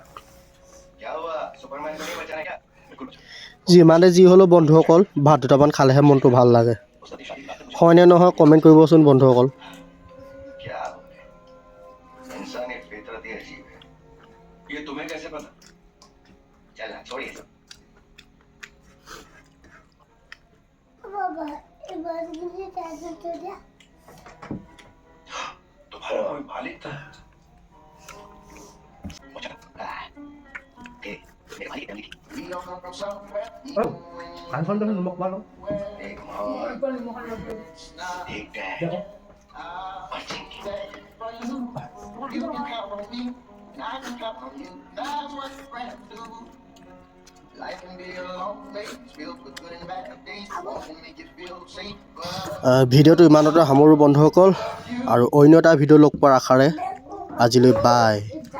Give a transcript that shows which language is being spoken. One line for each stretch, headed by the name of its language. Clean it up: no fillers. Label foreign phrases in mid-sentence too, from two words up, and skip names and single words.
Hindi: क्या हुआ, सुपरमैन को नहीं बचाना क्या?
Assamese: যিমানে যি হ'লেও বন্ধুসকল, ভাত দুটামান খালেহে মনটো ভাল লাগে। হয়নে নহয় কমেণ্ট কৰিবচোন বন্ধুসকল।
Hindi: क्या इंसानियत फितरत ही अजीब है। ये तुम्हें कैसे पता? चल ना छोड़िए सब। तुम्हारा कोई मालिक था? मेरे मालिक फैमिली थी।
Assamese: কাণখন দেখোন নিমখ পালোঁ
Hindi: एक माँ, एक डैड और चिंकी।
Assamese: ভিডিঅ'টো ইমানতে সামৰোঁ বন্ধুসকল, আৰু অন্য এটা ভিডিঅ' লগ পোৱাৰ আশাৰে আজিলৈ বাই।